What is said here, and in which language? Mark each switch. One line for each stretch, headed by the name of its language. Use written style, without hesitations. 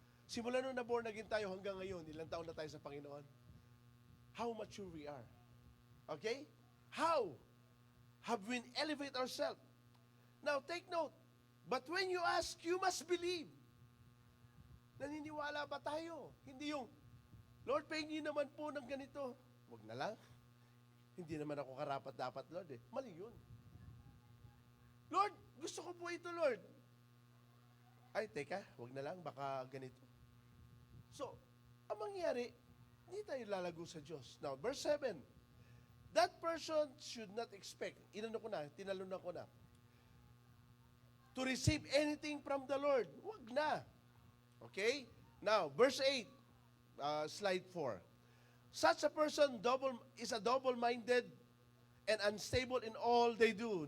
Filipino: Simula nung na-born again tayo hanggang ngayon, ilang taon na tayo sa Panginoon?
English: How mature we are.
Filipino: Okay?
English: How have we elevate ourselves? Now, take note. But when you ask, you must believe.
Filipino: Naniniwala ba tayo? Hindi yung, Lord, pahingin naman po ng ganito. Huwag na lang. Hindi naman ako karapat-dapat, Lord eh. Mali yun. Lord, gusto ko po ito, Lord. Ay, teka, huwag na lang, baka ganito. So, ang mangyayari, hindi tayo lalago sa Diyos.
English: Now, verse 7. That person should not expect,
Filipino: tinalunan ko na,
English: to receive anything from the Lord.
Filipino: Huwag na.
English: Okay? Now, verse 8, slide 4. Such a person is a double-minded and unstable in all they do.